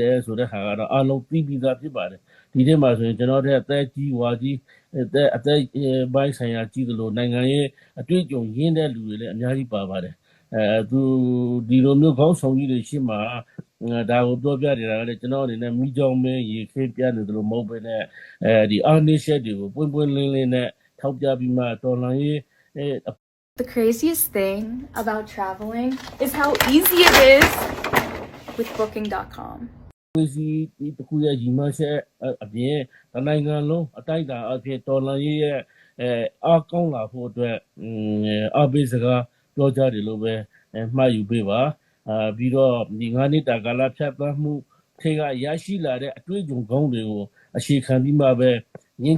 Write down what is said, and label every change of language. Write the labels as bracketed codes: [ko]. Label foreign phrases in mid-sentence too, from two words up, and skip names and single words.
[my] တယ်ဆိုတဲ့ဟာကတော့အလုံးပြီးသားဖြစ်ပါတယ်ဒီထဲမှာဆိုရင်ကျွန်တော်တို့အသက်ကြီးဝါကြီးအသက်ပိုင်းဆိုင်ရာကြီးသလိုနိုင်ငံရဲ့အတွေ့အကြုံရင်းတဲ့လူတွေလည်းအများကြီးပါပါတယ်သူဒီလိုမျိုးခေါင်းဆောင်ကြီးတွေရှိမှဒါကိုပြောပြနေတာကလည်းကျွန်တော်အနေနဲ့မိကြောင်းမဲရေခင်းပြနေတယ်လို့မဟုတ်ဘဲနဲ့ဒီအားနည်းချက်တွေကိုပွင့်ပွင့်လင်းလင်းနဲ့ထောက်ပြပြီးမှတော်လှန်ရေး [en] The craziest thing about traveling is how easy it is with booking.com. [my] ဒီတခုရဲ့ညီမချက်အပြင်နိုင်ငံလုံးအတိုက်အတာအဖြစ်တော်လှန်ရေးရဲ့အားကောင်းလာဖို့အတွက်အားပေးစကားပြောကြတယ်လို့ပဲမှတ်ယူပေးပါပြီးတော့ဒီ9နှစ်တာကာလဖြတ်သန်းမှုခေကရရှိလာတဲ့အတွေ့အကြုံကောင်းတွေကိုအခြေခံပြီးမှပဲငင်း